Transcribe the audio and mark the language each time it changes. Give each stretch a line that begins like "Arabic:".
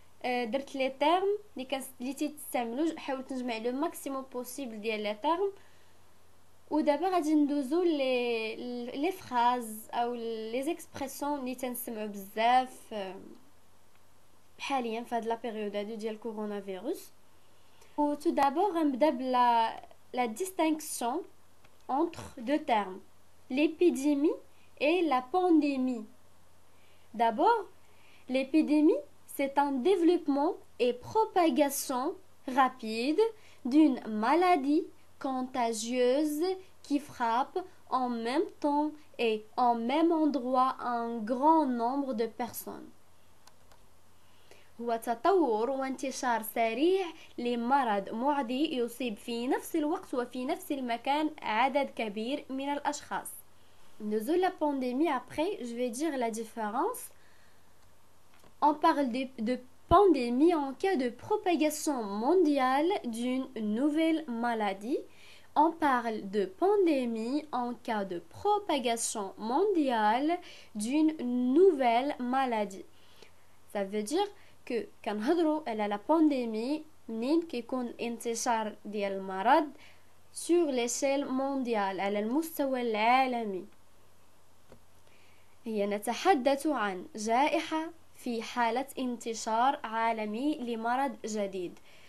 Arabic: درت لي تيرم اللي تستعملوا، حاولت نجمع
French: لو ماكسيموم بوسيبل
Arabic: ديال لي تيرم. ودابا غادي ندوزو
French: لي فراز او لي زيكسبريسيون
Arabic: اللي تنسمعوا بزاف حاليا في هاد
French: لا بيريود
Arabic: هادو ديال كورونا فيروس.
French: و tout d'abord
Arabic: غنبدا بلا
French: la distinction entre deux termes, l'épidémie et la pandémie. D'abord, l'épidémie, c'est un développement et propagation rapide d'une maladie contagieuse qui frappe en même temps et en même endroit un grand nombre de personnes.
Arabic: هو تطور وانتشار سريع لمرض معدي يصيب في نفس الوقت وفي نفس المكان عدد كبير من الأشخاص.
French: Nous la pandémie, après, je vais dire la différence. On parle de pandémie en cas de propagation mondiale d'une nouvelle maladie. On parle de pandémie en cas de propagation mondiale d'une nouvelle maladie. Ça veut dire que
Arabic: كنهضروا على la pandémie منين كيكون الانتشار ديال المرض
French: sur l'échelle mondiale
Arabic: على المستوى العالمي. هي نتحدث عن جائحة في حالة انتشار عالمي لمرض جديد.